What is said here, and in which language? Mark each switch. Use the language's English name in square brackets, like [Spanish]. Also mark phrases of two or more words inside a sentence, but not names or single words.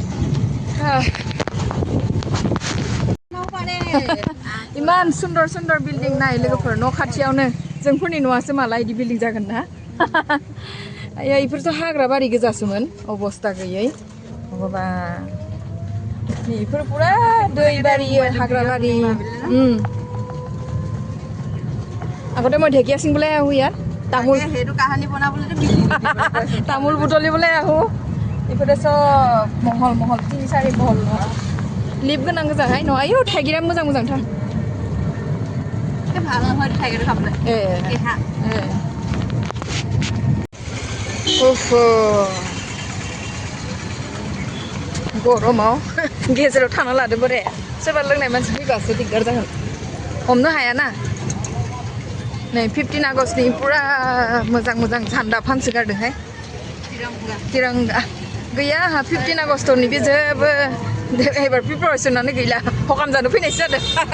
[Bodo] इमान सुन्दर सुन्दर बिल्डिं नाय लोगोफोर न' खाथियावनो जोंफोरनि न'आसो माला इदि बिल्डिं जागोन ना इफोरथ' हाग्रा बारि गोजासोमोन अबस्था गैयै माबा बेफोर पुरा दै बारि हाग्रा बारि [Assamese] আগতে মই ঢেকীয়া ছিঙিবলৈ আহোঁ ইয়াত তামোল সেইটো কাহানী বনাবলৈ তামোল বুটলিবলৈ আহোঁ ইফালে চব [Bodo] महल 3-4 महल लिप गोनां गोजाहाय न' आयौ थाइगिरा मोजां मोजांथार [Assamese] ভাল নহয় [Bodo] थाइगिर खाबले केहा गरमाव गेजेराव थाना लादो बोरे सोरबा लोंनाय मानसि फैबासो दिगदार जागोन हमनो हायाना नै 15 आगस्टनि पुरा मोजां मोजां झान्डा फानसोगारदोंहाय तिरंगा गैया आंहा 15 आगस्टनि बे जेबो एबार प्रिपारेसनानो गैला हकाम जानो फैनायसो जादों